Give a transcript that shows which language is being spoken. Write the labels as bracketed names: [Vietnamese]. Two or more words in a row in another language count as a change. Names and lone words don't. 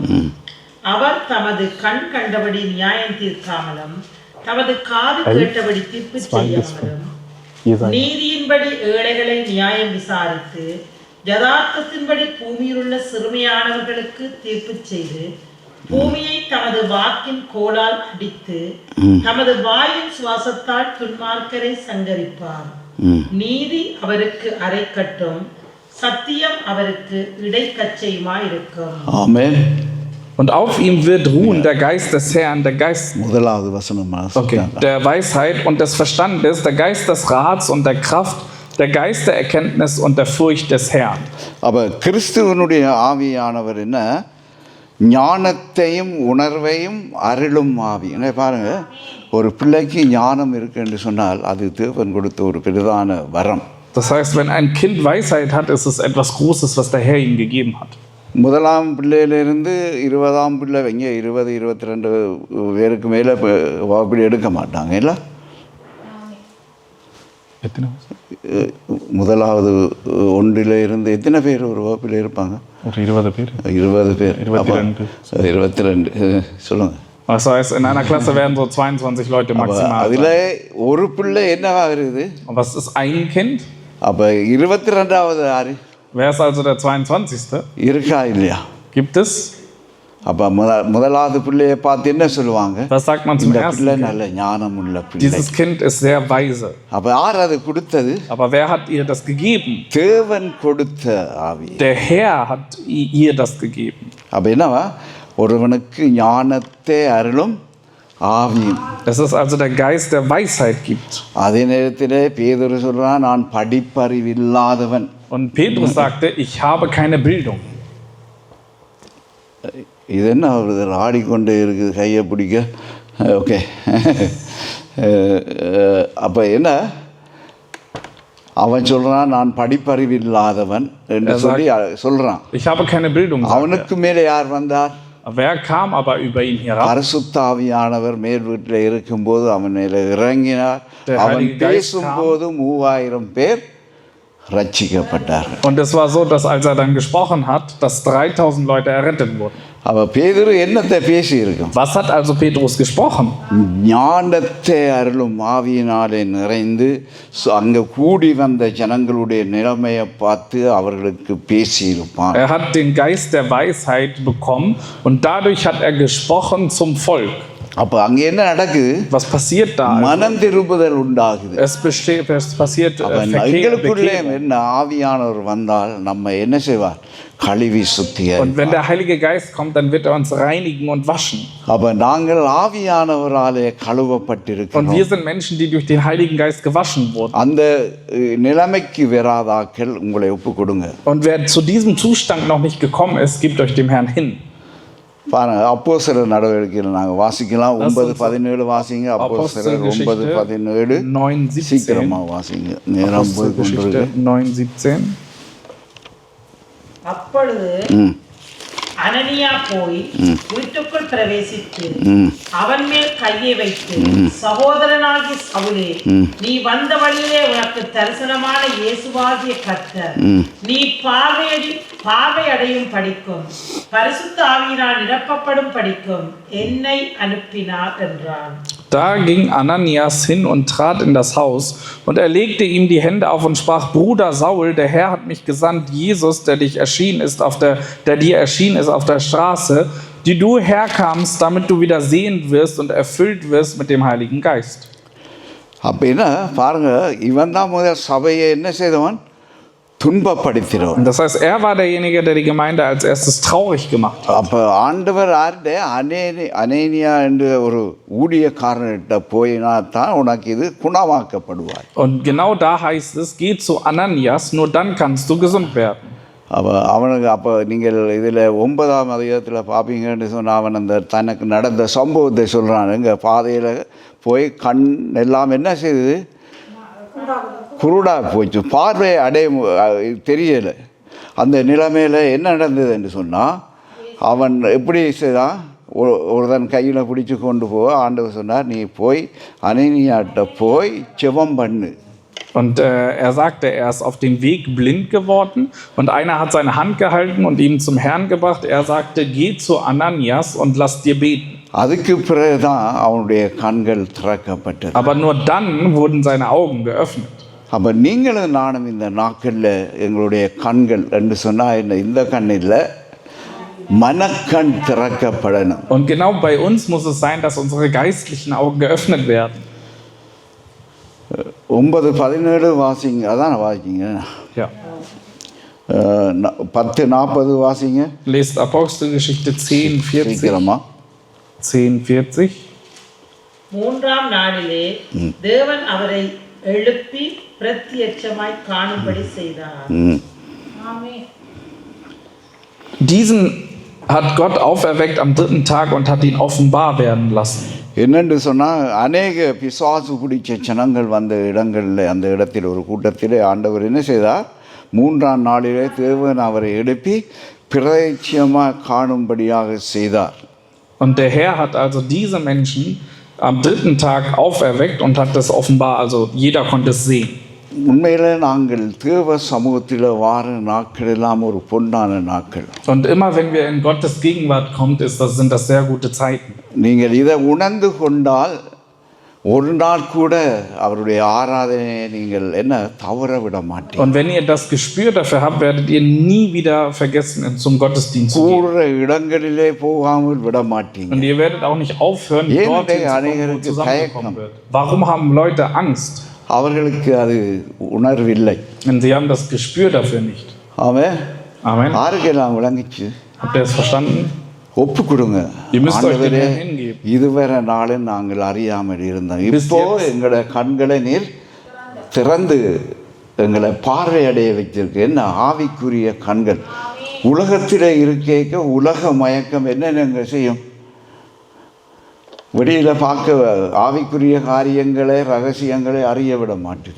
[Tamil] அவர் தமது கண் கண்டபடி நியாயம் தீர்க்காமலும் தமது காது கேட்டபடி தீர்ப்பு செய்யாமலும் நீதியின்படி ஏழைகளை நியாயம் விசாரித்து யதார்த்தத்தின்படி பூமியில் உள்ள சிறுமையானவர்களுக்கு தீர்ப்பு செய்து பூமியை தமது வாக்கின் கோலால் அடித்து தமது வாயின் சுவாசத்தால் துன்மார்க்கரை சங்கரிப்பார். நீதி அவருக்கு அரைக்கட்டும், சத்தியம் அவருக்கு இடைக்கச்சையுமாயிருக்கும். ஆமென். [German] Und auf ihm wird ruhen der Geist des Herrn, der Geist [Tamil] முதலாவது வசனம். [German] okay, der Weisheit und des Verstandes, der Geist des Rats und der Kraft, der Geist der Erkenntnis und der Furcht des Herrn. [Tamil] அப்போ கிறிஸ்துவனுடைய ஆவியானவர் என்ன? ஞானத்தையும் உணர்வையும் அருளும் ஆவி. என்ன பாருங்க, ஒரு பிள்ளைக்கு ஞானம் இருக்கு என்று சொன்னால் அது தேவன் கொடுத்த ஒரு பெரிதான வரம். [German] Das heißt, wenn ein Kind Weisheit hat, ist es etwas Großes, was der Herr ihm gegeben hat. [Tamil] முதலாம் பிள்ளையிலிருந்து 20ஆம் பிள்ளை இங்கே 20-22 பேருக்கு மேலே அப்படி எடுக்க மாட்டாங்க இல்லை? முதலாவது ஒன்றில் இருந்து எத்தனை பேர் ஒரு வகுப்பில் இருப்பாங்க? ஒரு 20 பேர். 20 பேர். 22 சொல்லுங்கள். [German] Das heißt, in einer Klasse werden so 22 Leute maximal. [Tamil] அதில் ஒரு பிள்ளை என்னவாகிறது? [German] Was ist ein Kind? [Tamil] அப்போ 22வது யாரு? [German] Wer ist also der 22.? [Tamil] இருக்கா இல்லையா? [German] Gibt es? [Tamil] அப்போ முதலாவது பிள்ளையை பார்த்து என்ன சொல்லுவாங்க? [German] Was sagt man zum [Tamil] இந்த [German] ersten [Tamil] பிள்ளை [German] Kind? [Tamil] நல்ல ஞானம் உள்ள பிள்ளை. [German] Dieses Kind ist sehr weise. [Tamil] அப்போ யார் அது கொடுத்தது? [German] Aber wer hat ihr das gegeben? [Tamil] தேவன் கொடுத்த ஆவி. [German] Der Herr hat ihr das gegeben. [Tamil] அப்போ என்னவா? ஒருவனுக்கு ஞானத்தை அருளும் ஆவியும். [German] Es ist also der Geist, der Weisheit gibt. [Tamil] அதே நேரத்தில் பேதுரு சொல்றான், நான் படிப்பறிவில்லாதவன். [German] Und Petrus sagte, ich habe keine Bildung. [Tamil] இது என்ன ஒரு ஆடிக்கொண்டே இருக்குது கையை பிடிக்க. ஓகே. அப்போ என்ன அவன் சொல்கிறான், நான் படிப்பறிவில்லாதவன் என்று சொல்லி சொல்கிறான். [German] Ich habe keine Bildung. [Tamil] அவனுக்கு மேலே யார் வந்தார்? [German] Wer kam aber über ihn herab? [Tamil] பரிசுத்த ஆவியானவர் மேல் வீட்டில் இருக்கும்போது அவன் மேலே இறங்கினார். அவன் பேசும்போது 3000 பேர் ரட்சிக்கப்பட்டார்கள். [German] Und es war so, dass als er dann gesprochen hat, dass 3000 Leute errettet wurden. [Tamil] அவ பேதுரு என்னத்தை பேசி இருக்கும்? [German] Was hat also Petrus gesprochen? [Tamil] ஞானத்தை அருளும் ஆவியினாலே நிறைந்து அங்கே கூடி வந்த ஜனங்களுடைய நிலைமையை பார்த்து அவர்களுக்கு பேசியிருப்பான். [German] Er hat den Geist der Weisheit bekommen und dadurch hat er gesprochen zum Volk. [Tamil] அப்போ அங்கே என்ன நடக்குது? [German] Was passiert da? [Tamil] மனம் திரும்புதல் உண்டாகுது. [German] Es passiert [Tamil] எங்களுக்குள்ளே என்ன ஆவியானவர் வந்தால் நம்ம என்ன செய்வார்? கழுவி சுத்திகரிப்பார். [German] Und wenn der Heilige Geist kommt, dann wird er uns reinigen und waschen. [Tamil] அப்ப நாங்கள் ஆவியானவராலே கழுவப்பட்டிருக்கிறோம். [German] Und wir sind Menschen, die durch den Heiligen Geist gewaschen wurden. [Tamil] அந்த நிலைமைக்கு வராதாக்கள் உங்களை ஒப்பு கொடுங்க. [German] Und wer zu diesem Zustand noch nicht gekommen ist, gebt euch dem Herrn hin. [Tamil] பாருங்க, அப்போஸ்தலர் நடவடிக்கையில் நாங்கள் வாசிக்கலாம். 9:17 வாசிங்க. அப்போஸ்தலர் 9:17 சீக்கிரமா வாசிங்க, நேரம் போய் கொண்டிருக்கு. 9:17. அப்பொழுது அனனியா போய் வீட்டுக்குள் பிரவேசித்து அவன் மேல் கையை வைத்து, சகோதரனாகிய சவுலே, நீ வந்த வழியிலே உனக்கு தரிசனமான இயேசுவாகிய கர்த்தர் நீ பார்வையடையும் படிக்கும் பரிசுத்த ஆவியினால் நிரப்பப்படும் படிக்கும் என்னை அனுப்பினார் என்றான். [German] Da ging Ananias hin und trat in das Haus, und er legte ihm die Hände auf und sprach: Bruder Saul, der Herr hat mich gesandt, Jesus, der dir erschienen ist auf der Straße, die du herkamst, damit du wieder sehend wirst und erfüllt wirst mit dem Heiligen Geist. [Tamil] அப்ப என்ன பாருங்க, இவன் தான் முதல் சபையை என்ன செய்தவன்? துன்பப்படுத்தினோம். [German] Und das heißt, er war derjenige, der die Gemeinde als erstes traurig gemacht hat. [Tamil] அப்போ ஆண்டவர் ஆர்டே அனேனியா என்ற ஒரு ஊழியக்காரன்கிட்ட போயினா தான் உனக்கு இது குணமாக்கப்படுவார். Und genau da heißt es, geh zu Ananias, nur dann kannst du gesund werden. அப்போ நீங்கள் இதில் 9ஆம் அதிகாரத்தில் பார்ப்பீங்கன்னு சொன்னால், அவன் அந்த தனக்கு நடந்த சம்பவத்தை சொல்கிறான். எங்கள் பாதையில் போய் கண் எல்லாம் என்ன செய்யுது? குருடாக போயிடுச்சு, பார்வை தெரியலை. அந்த நிலைமையில் என்ன நடந்தது என்று சொன்னால், அவன் எப்படி செய்தான்? ஒருதன் கையில் பிடிச்சி கொண்டு போக ஆண்டவர் சொன்னார், நீ போய் அனனியாட்ட போய் ஜெபம் பண்ணு. [German] Und er sagte, er ist auf dem Weg blind geworden und einer hat seine Hand gehalten und ihn zum Herrn gebracht. Er sagte, geh zu Ananias und lass dir beten. [Tamil] அதுக்கு பிறகுதான் அவனுடைய கண்கள் திறக்கப்பட்டது. [German] Aber nur dann wurden seine Augen geöffnet. [Tamil] அப்போ நீங்களும் நானும் இந்த நாட்களில் எங்களுடைய கண்கள் என்று சொன்னால் இந்த கண்ணில் மனக்கண் திறக்கப்படணும். [German] Und genau bei uns muss es sein, dass unsere geistlichen Augen geöffnet werden. [Tamil] 9:17 வாசிங்க. அதான் வாசிங்க. [German] Ja. [Tamil] 10:40 வாசிங்க. [German] Lest Apostelgeschichte 10:40. [Tamil] 10:40. மூன்றாம் நாளிலே தேவன் அவரை எழுப்பி பிரத்யட்சமாய் காணும்படி செய்தார். [German] Diesen hat Gott auferweckt am 3. Tag und hat ihn offenbar werden lassen. [Tamil] என்னென்று சொன்னால், அநேக பிசாசு பிடிச்ச ஜனங்கள் வந்த இடங்களில், அந்த இடத்தில் ஒரு கூட்டத்திலே ஆண்டவர் என்ன செய்தார்? 3ஆம் நாளிலே தேவன் அவரை எழுப்பி பிரத்யட்சமாக காணும்படியாக செய்தார். [German] Und der Herr hat also diese Menschen am 3. Tag auferweckt und hat das offenbar, also jeder konnte es sehen. [Tamil] உண்மையிலே நாங்கள் தேவ சமூகத்தில் வார நாட்கள் எல்லாம் ஒரு பொன்னான நாட்கள். [German] Und immer wenn wir in Gottes Gegenwart kommt, sind das sehr gute Zeiten. [Tamil] நீங்கள் இதை உணர்ந்து கொண்டால் ஒரு நாள் கூட அவருடைய ஆராதனையை நீங்கள் என்ன தவற விட மாட்டீங்க. [German] Und wenn ihr das Gespür dafür habt, werdet ihr nie wieder vergessen, zum Gottesdienst zu gehen. [Tamil] கூடுற இடங்களிலே போகாமல் விட மாட்டீங்க. [German] Und ihr werdet auch nicht aufhören, [Tamil] ஏன் [German] dorthin zu kommen, wo [Tamil] அநேகருக்கு [German] zusammengekommen [Tamil] தயக்கம்? [German] wird. Warum haben Leute Angst? [Tamil] அவர்களுக்கு அது உணர்வில்லை. [German] Denn sie haben das Gespür dafür nicht. [Tamil] ஆமென். [German] Amen. [Tamil] யாருக்கெல்லாம் விளங்கிச்சு? [German] Habt ihr es verstanden? [Tamil] ஒப்பு கொடுங்க. [German] Ihr müsst euch dem [Tamil] ஆண்டவரே, [German] Herrn hingeben. [Tamil] இதுவரை நாளும் நாங்கள் அறியாமல் இருந்தோம். [German] Bis [Tamil] இப்போ [German] jetzt. [Tamil] எங்களை கண்களை நீர் திறந்து எங்களை பார்வையடைய வைத்திருக்கு. என்ன ஆவிக்குரிய கண்கள். உலகத்தில் இருக்க உலக மயக்கம் என்னென்ன செய்யும்? வெளியில பார்க்க ஆவிக்குரிய காரியங்களை ரகசியங்களை அறிய விட மாட்டுது.